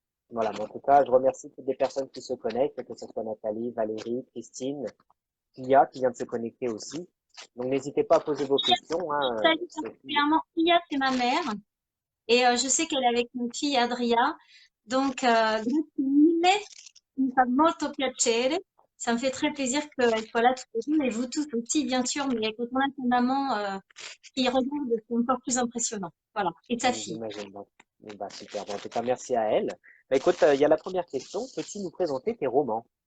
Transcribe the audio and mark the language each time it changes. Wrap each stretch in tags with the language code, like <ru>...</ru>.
<fr>Voilà, mais en tout cas, je remercie toutes les personnes qui se connectent, que ce soit Nathalie, Valérie, Christine, Pia qui vient de se connecter aussi. Donc n'hésitez pas à poser vos questions. Hein, Salue Sophie. particulièrement Pia, c'est ma mère. Et je sais qu'elle est avec une fille, Adria.</fr> <it>Donc, grazie mille, mi fa molto piacere.</it> <fr>Ça me fait très plaisir qu'elle soit là toutes les deux. Et vous tous aussi, bien sûr. Mais quand on a sa maman qui regarde, c'est encore plus impressionnant. Voilà. Et sa fille. J'imagine. Donc, bah, super. Bon, en tout cas, merci à elle. Bah, écoute, il y a la première question. Peux-tu nous présenter tes romans?</fr>